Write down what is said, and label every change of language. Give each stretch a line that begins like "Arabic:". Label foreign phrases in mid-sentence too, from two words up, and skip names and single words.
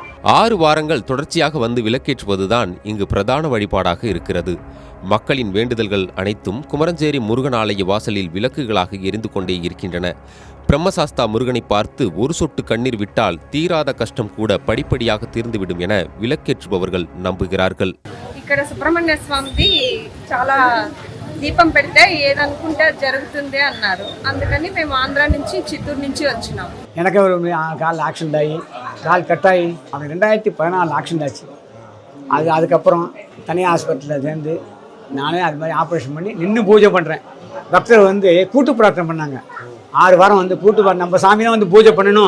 Tamil: 6 வாரங்கள் தொடர்ச்சியாக வந்து விளக்கேற்றுவதுதான் இங்கு பிரதான வழிபாடாக இருக்கிறது. மக்களின் வேண்டுதல்கள் அனைத்தும் குமரஞ்சேரி முருகன் ஆலய வாசலில் விளக்குகளாக எரிந்து கொண்டே இருக்கின்றன. பிரம்மசாஸ்தா முருகனை பார்த்து ஒரு சொட்டு கண்ணீர் விட்டால் தீராத கஷ்டம் கூட படிப்படியாக தீர்ந்துவிடும் என விளக்கேற்றுபவர்கள் நம்புகிறார்கள்.
Telugu: ఇక్కడ సుబ్రహ్మణ్య స్వామిది చాలా దీపం పెడితే ఏదనుకుంటే జరుగుతుంది అన్నారు. అందుకని మేము ఆంధ్ర నుంచి చిత్తూరు నుంచి వచ్చినాం.
Tamil: எனக்கு ஒரு கால் ஆக்சிடென்ட் ஆகி கால் கட்டாகி அது 2014 ஆக்சிடென்ட் ஆச்சு. அதுக்கப்புறம் தனியார் ஹாஸ்பிட்டலில் சேர்ந்து நானே அது மாதிரி ஆப்ரேஷன் பண்ணி நின்று பூஜை பண்ணுறேன். பக்தர் வந்து கூட்டு பிரார்த்தனை பண்ணாங்க. 6 வாரம் வந்து கூட்டு நம்ம சாமி தான் வந்து பூஜை பண்ணணும்.